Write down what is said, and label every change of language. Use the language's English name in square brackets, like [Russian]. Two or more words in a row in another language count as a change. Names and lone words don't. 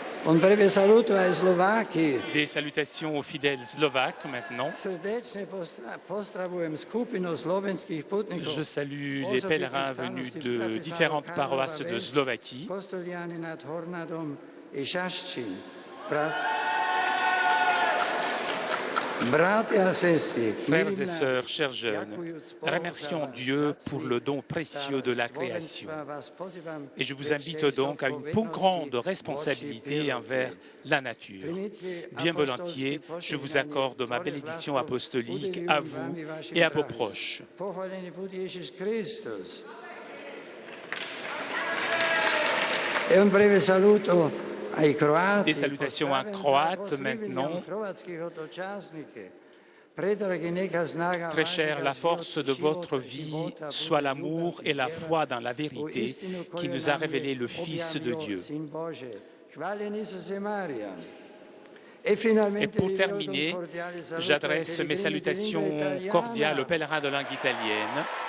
[Italian] Un breve saluto ai slovacchi. [French] Des salutations aux fidèles slovaques maintenant. [Slovak] Srdečne pozdravujem skupinu slovenských putníkov. [French] Je salue les pèlerins venus de différentes paroisses de Slovaquie. Kostoliany nad Hornadom i Šaščín. Frères et sœurs, chers jeunes, remercions Dieu pour le don précieux de la création. Et je vous invite donc à une plus grande responsabilité envers la nature. Bien volontiers, je vous accorde ma bénédiction apostolique à vous et à vos proches. [Italian] E un breve saluto ai croati. [French] Des salutations en croate maintenant. Très cher, la force de votre vie soit l'amour et la foi dans la vérité qui nous a révélé le Fils de Dieu. Et pour terminer, j'adresse mes salutations cordiales aux pèlerins de langue italienne.